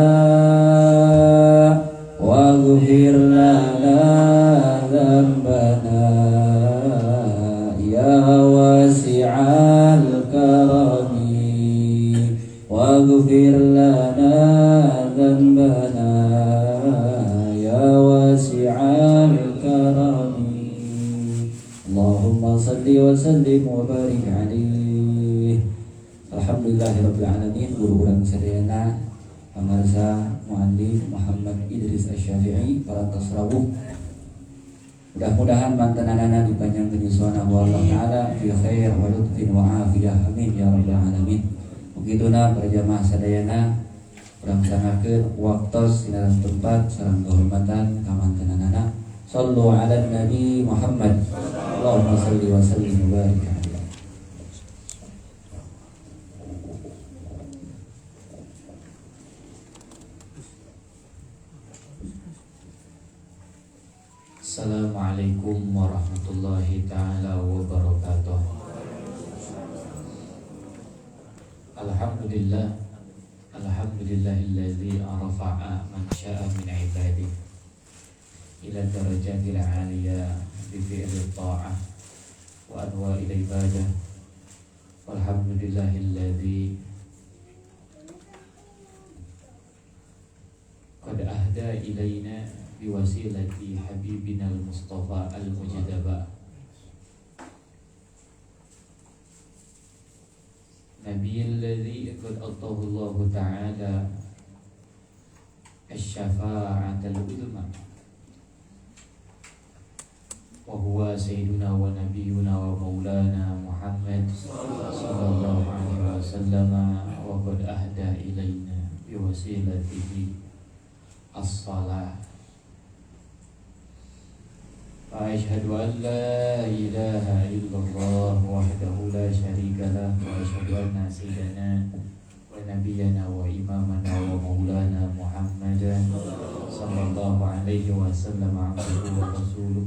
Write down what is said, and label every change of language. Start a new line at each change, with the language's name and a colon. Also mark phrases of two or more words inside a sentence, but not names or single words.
Arabic: واغفر لنا ذنبنا يا واسع الكرم واغفر لنا ذنبنا يا واسع الكرم اللهم صل وسلم وبارك عليه. الحمد لله رب العالمين.
Sundanese: Guru urang sadayana pamarsa muallim Muhammad Idris Asy-Syafi'i para tasawuf. Mudah-mudahan mantanana dipanjangkeun yuswana Allah taala
Arabic: في خير ولطف وعافية آمين يا رب العالمين.
Sundanese: Begituna para jamaah sadayana urang sangakeun waktos dina tempat sareng kehormatan ka mantanana.
Arabic: صلوا على النبي محمد. اللهم صل وسلم وبارك عليه السلام عليكم ورحمة الله تعالى وبركاته. الحمد لله الحمد لله الذي رفع من شاء من عباده إلى درجات العالية بفعل الطاعة وأنواع العبادة. والحمد لله الذي قد أهدى إلينا بوسيلة حبيبنا المصطفى المجادبة نبي الذي قد آتاه الله تعالى الشفاعة العظمى وهو سيدنا ونبينا ومولانا محمد صلى الله عليه وسلم وقد أهدى إلينا بوسيلته الصلاة وأشهد أن لا إله إلا الله وحده لا شريك له وأشهد أن سيدنا ونبينا وإمامنا ومولانا محمدا صلى الله عليه وسلم عبده ورسوله